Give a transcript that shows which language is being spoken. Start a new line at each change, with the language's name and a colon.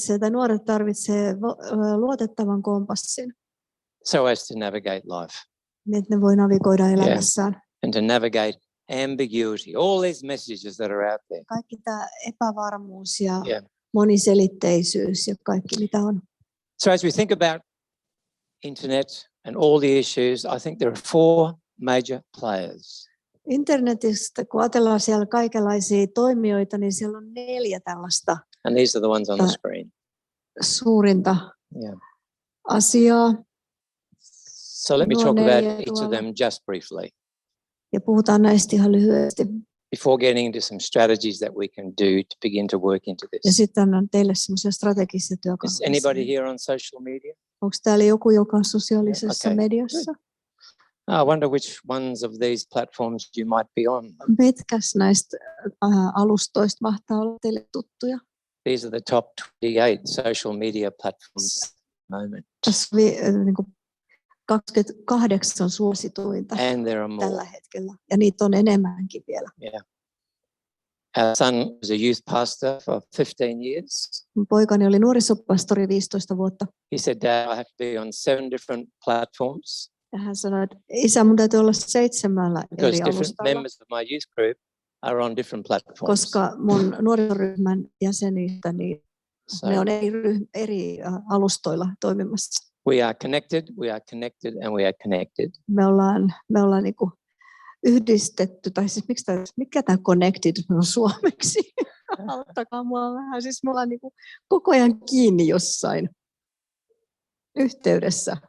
Finnish: Nuoret tarvitsee luotettavan kompassin.
English: So as to navigate life.
Finnish: Niin, että ne voi navigoida elämässään.
English: And to navigate ambiguity, all these messages that are out there.
Finnish: Kaikki tämä epävarmuus ja moniselitteisyys ja kaikki mitä on.
English: So as we think about internet and all the issues, I think there are 4 major players.
Finnish: Internetistä, kun ajatellaan siellä kaikenlaisia toimijoita, niin siellä on 4 tällaista
English: And these are the ones on the screen.
Finnish: suurinta asiaa.
English: So let me talk about each of them just briefly.
Finnish: Ja puhutaan näistä ihan lyhyesti.
English: Before getting into some strategies that we can do to begin to work into this.
Finnish: Ja sitten annan teille semmoisia strategisia työkaluja.
English: Is anybody here on social media?
Finnish: Onko täällä joku, joka on sosiaalisessa mediassa?
English: I wonder which ones of these platforms you might be on.
Finnish: Mitkäs näistä alustoista mahtaa olla teille tuttuja?
English: These are the top 28 social media platforms at the moment.
Finnish: Tässä niin 28 suosituinta tällä hetkellä, ja niitä on enemmänkin vielä.
English: Yeah. Our son was a youth pastor for 15 years.
Finnish: Poikani oli nuorisopastori 15 vuotta.
English: He said, Dad, I have to be on 7 different platforms.
Finnish: Ja hän sanoi, että isä, mun täytyy olla 7 eri
English: different
Finnish: alustalla.
English: members of my youth group are on different platforms.
Finnish: Koska mun nuorisoryhmän jäsenistä, niin ne on eri alustoilla toimimassa.
English: We are connected, and we are connected.
Finnish: Me ollaan niinku yhdistetty, tai siis mikä tämä connected on suomeksi? Auttakaa mua vähän. Siis me ollaan niinku koko ajan kiinni jossain yhteydessä.